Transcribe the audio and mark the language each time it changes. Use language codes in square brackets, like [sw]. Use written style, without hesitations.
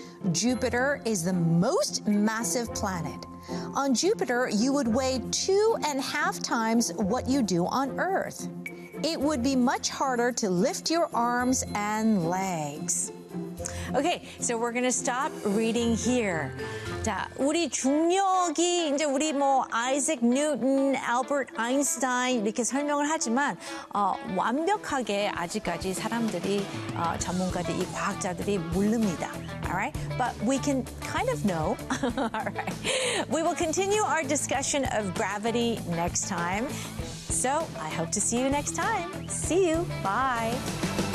[en] Jupiter is the most massive planet. On Jupiter, you would weigh 2.5 times what you do on Earth. It would be much harder to lift your arms and legs. Okay, so we're going to stop reading here. [ko] 자, 우리 중력이 이제 우리 뭐 아이작 뉴턴, 알버트 아인슈타인 이렇게 설명을 하지만 완벽하게 아직까지 사람들이 전문가들 이 과학자들이 모릅니다. [en] All right? But we can kind of know. All right. We will continue our discussion of gravity next time. So, I hope to see you next time. See you. Bye.